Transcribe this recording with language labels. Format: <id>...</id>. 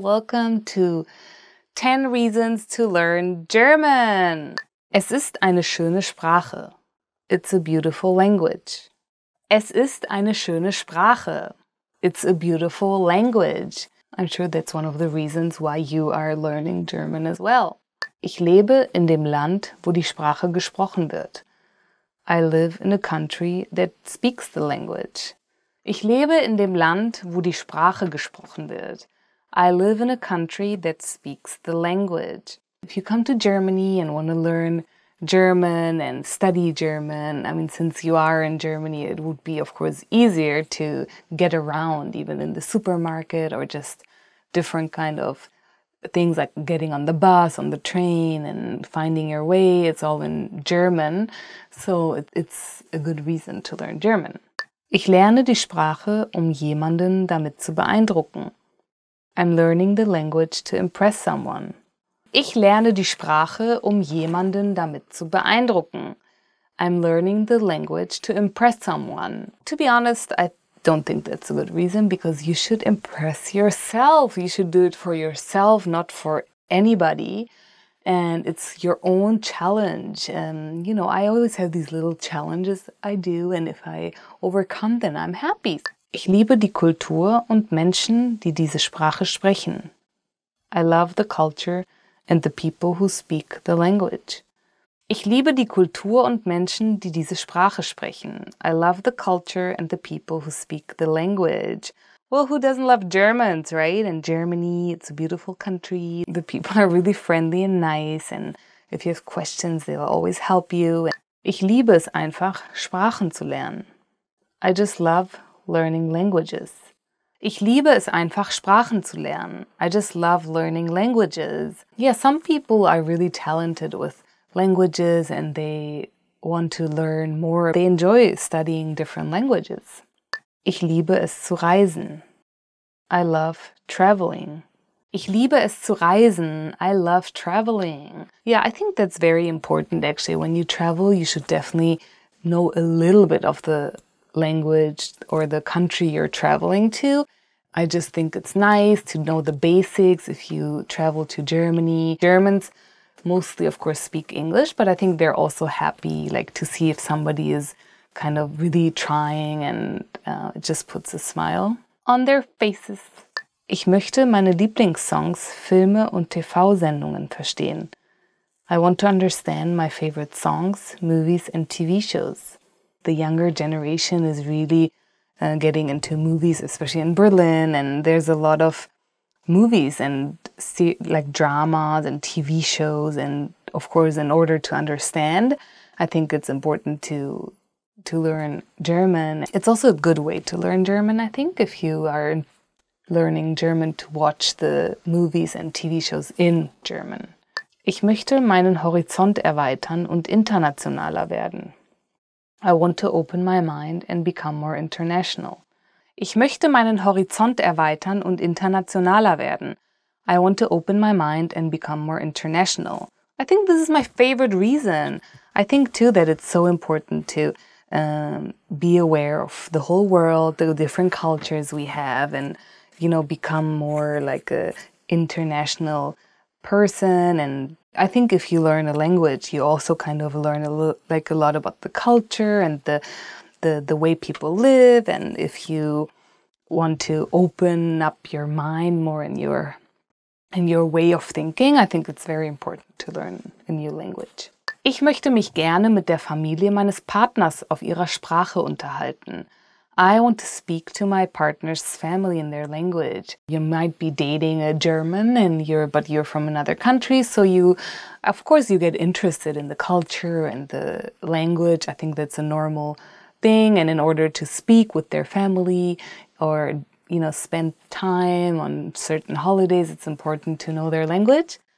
<en>Welcome to 10 Reasons to Learn German.</en> <de>Es ist eine schöne Sprache.</de> <en>It's a beautiful language.</en> <de>Es ist eine schöne Sprache.</de> <en>It's a beautiful language. I'm sure that's one of the reasons why you are learning German as well.</en> <de>Ich lebe in dem Land, wo die Sprache gesprochen wird.</de> <en>I live in a country that speaks the language.</en> <de>Ich lebe in dem Land, wo die Sprache gesprochen wird.</de> <en>I live in a country that speaks the language. If you come to Germany and want to learn German and study German, I mean, since you are in Germany, it would be, of course, easier to get around, even in the supermarket or just different kind of things like getting on the bus, on the train, and finding your way. It's all in German, so it's a good reason to learn German.</en> <de>Ich lerne die Sprache, um jemanden damit zu beeindrucken.</de> <en>I'm learning the language to impress someone.</en> <de>Ich lerne die Sprache, um jemanden damit zu beeindrucken.</de> <en>I'm learning the language to impress someone. To be honest, I don't think that's a good reason, because you should impress yourself. You should do it for yourself, not for anybody. And it's your own challenge. And, you know, I always have these little challenges I do. And if I overcome them, I'm happy.</en> <de>Ich liebe die Kultur und Menschen, die diese Sprache sprechen.</de> <en>I love the culture and the people who speak the language.</en> <de>Ich liebe die Kultur und Menschen, die diese Sprache sprechen.</de> <en>I love the culture and the people who speak the language. Well, who doesn't love Germans, right? And Germany, it's a beautiful country. The people are really friendly and nice. And if you have questions, they'll always help you.</en> <de>Ich liebe es einfach, Sprachen zu lernen.</de> <en>I just love learning languages.</en> <de>Ich liebe es einfach, Sprachen zu lernen.</de> <en>I just love learning languages. Yeah, some people are really talented with languages and they want to learn more. They enjoy studying different languages.</en> <de>Ich liebe es zu reisen.</de> <en>I love traveling.</en> <de>Ich liebe es zu reisen.</de> <en>I love traveling. Yeah, I think that's very important actually. When you travel, you should definitely know a little bit of the language or the country you're traveling to. I just think it's nice to know the basics if you travel to Germany. Germans mostly, of course, speak English, but I think they're also happy like to see if somebody is kind of really trying, and it just puts a smile on their faces.</en> <de>Ich möchte meine Lieblingssongs, Filme und TV-Sendungen verstehen.</de> <en>I want to understand my favorite songs, movies and TV shows. The younger generation is really getting into movies, especially in Berlin, and there's a lot of movies and like dramas and TV shows, and of course, in order to understand, I think it's important to learn German. It's also a good way to learn German, I think, if you are learning German, to watch the movies and TV shows in German.</en> <de>Ich möchte meinen Horizont erweitern und internationaler werden.</de> <en>I want to open my mind and become more international.</en> <de>Ich möchte meinen Horizont erweitern und internationaler werden.</de> <en>I want to open my mind and become more international. I think this is my favorite reason. I think too that it's so important to be aware of the whole world, the different cultures we have, and become more like a international person. And I think if you learn a language, you also kind of learn a lot about the culture and the way people live. And if you want to open up your mind more in your way of thinking, I think it's very important to learn a new language.</en> <de>Ich möchte mich gerne mit der Familie meines Partners auf ihrer Sprache unterhalten.</de> <en>I want to speak to my partner's family in their language. You might be dating a German but you're from another country, so of course you get interested in the culture and the language. I think that's a normal thing, and in order to speak with their family or spend time on certain holidays, it's important to know their language.</en>